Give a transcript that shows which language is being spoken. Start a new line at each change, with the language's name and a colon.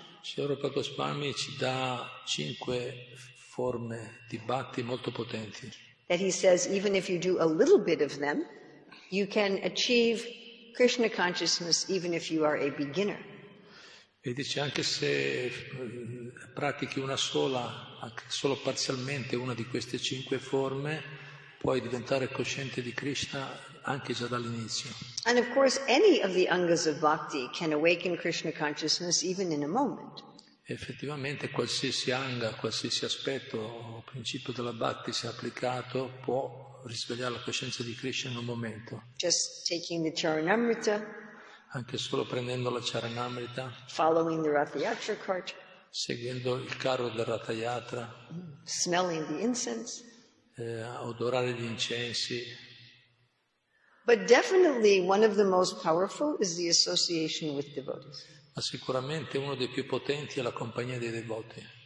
Italian: Sri Rupa Goswami ci dà 5 forme di bhakti molto potenti.
English: That he says even if you do a little bit of them, you can achieve Krishna consciousness even if you are a beginner.
Italian: E dice anche se pratichi una sola, anche solo parzialmente una di queste 5 forme, puoi diventare cosciente di Krishna anche già dall'inizio.
English: And of course any of the angas of bhakti can awaken Krishna consciousness even in a moment.
Italian: Effettivamente qualsiasi anga, qualsiasi aspetto o principio della bhakti sia applicato può risvegliare la coscienza di Krishna in un momento.
English: Just taking the charanamrita,
Italian: anche solo prendendo la charanamrita,
English: following the Ratha Yatra cart,
Italian: seguendo il carro del Ratha Yatra,
English: smelling the incense,
Italian: odorare gli incensi.
English: But definitely one of the most powerful is the association with devotees.
Italian: Ma sicuramente uno dei più potenti è la compagnia dei devoti.